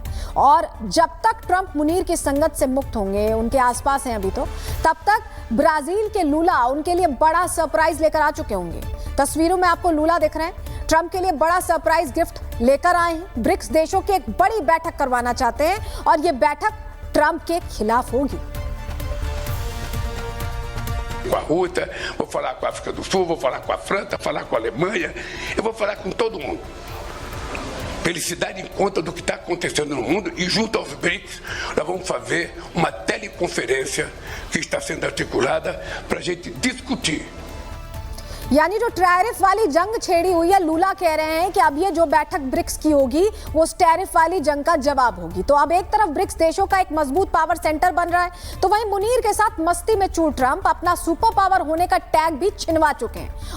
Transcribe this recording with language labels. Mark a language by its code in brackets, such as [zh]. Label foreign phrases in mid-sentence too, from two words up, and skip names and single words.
[hi] और जब तक ट्रंप मुनीर की संगत से मुक्त होंगे, उनके आसपास हैं अभी तो, तब तक ब्राजील के लूला उनके लिए बड़ा सरप्राइज लेकर आ चुके होंगे। तस्वीरों में आपको लूला दिख रहे हैं, ट्रंप के लिए बड़ा [en] surprise gift [hi] लेकर आए हैं। ब्रिक्स देशों की एक बड़ी बैठक करवाना चाहते हैं, और ये बैठक ट्रंप के खिलाफ होगी। [pt] Com a Rússia, vou falar com a África do Sul, vou falar com a França, falar com a Alemanha, eu vou falar com todo mundo. Para eles se darem conta do que está acontecendo no mundo, e junto aos BRICS nós vamos fazer uma teleconferência que está sendo articulada para a gente discutir. [hi] यानी जो टैरिफ वाली जंग छेड़ी हुई है, लूला कह रहे हैं कि अब ये जो बैठक ब्रिक्स की होगी वो उस टैरिफ वाली जंग का जवाब होगी। तो अब एक तरफ ब्रिक्स देशों का एक मजबूत [en] power center [hi] बन रहा है, तो वहीं मुनीर के साथ मस्ती में चूर ट्रंप अपना [en] super power [hi] होने का टैग भी छिनवा चुके हैं।